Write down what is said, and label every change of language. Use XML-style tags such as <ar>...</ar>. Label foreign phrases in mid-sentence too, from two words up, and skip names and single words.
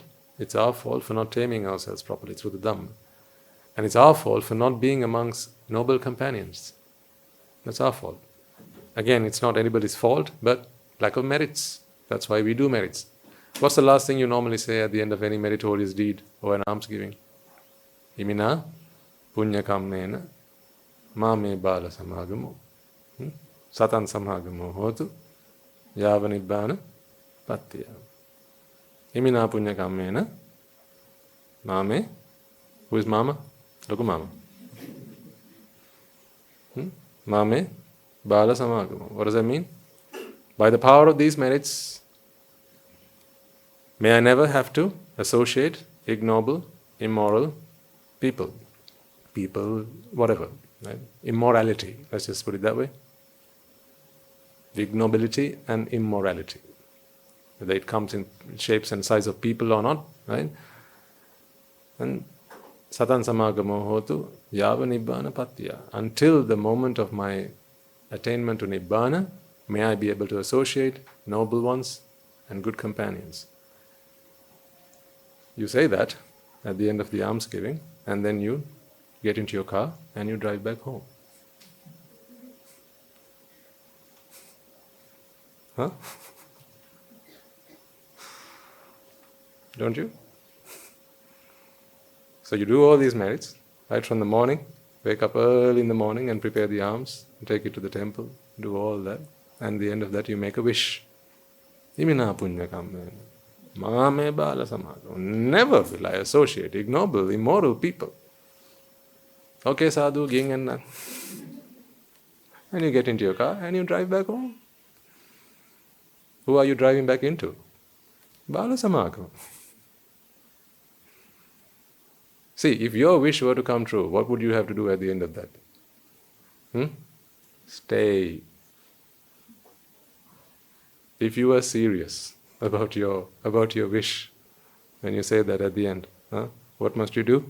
<en>It's our fault for not taming ourselves properly through the dhamma. And it's our fault for not being amongst noble companions. That's our fault. Again, it's not anybody's fault, but lack of merits. That's why we do merits. What's the last thing you normally say at the end of any meritorious deed or an almsgiving?</en> <pi>Imina punya kammena Mame bala samagamo. Satan samagamo hotu. Yava nibbana pattiya. Imina punya kammena. Mame.</pi> <en>Who is Mama? Look Mama.</en> <pi>Mame bala samagamo.</pi> <en>What does that mean? By the power of these merits, may I never have to associate ignoble, immoral people. People, whatever. Right? Immorality, let's just put it that way. Ignobility and immorality. Whether it comes in shapes and size of people or not, right?</en> <pi>And Satan samagamo hotu yava nibbana pattiya.</pi> <en>Until the moment of my attainment to nibbana, may I be able to associate noble ones and good companions. You say that at the end of the almsgiving, and then you get into your car and you drive back home. Huh? Don't you? So you do all these merits, right from the morning, wake up early in the morning and prepare the alms, take it to the temple, do all that, and at the end of that you make a wish.</en> <pi>Imina punya kammena. Mame bala samagamo.</pi> <en>Never will I associate ignoble, immoral people. Okay, sadhu, ging and nan. And you get into your car and you drive back home. Who are you driving back into?</en> <pi>Bala samagamo.</pi> <en>See, if your wish were to come true, what would you have to do at the end of that? Stay. If you are serious about your wish, when you say that at the end, what must you do?</en>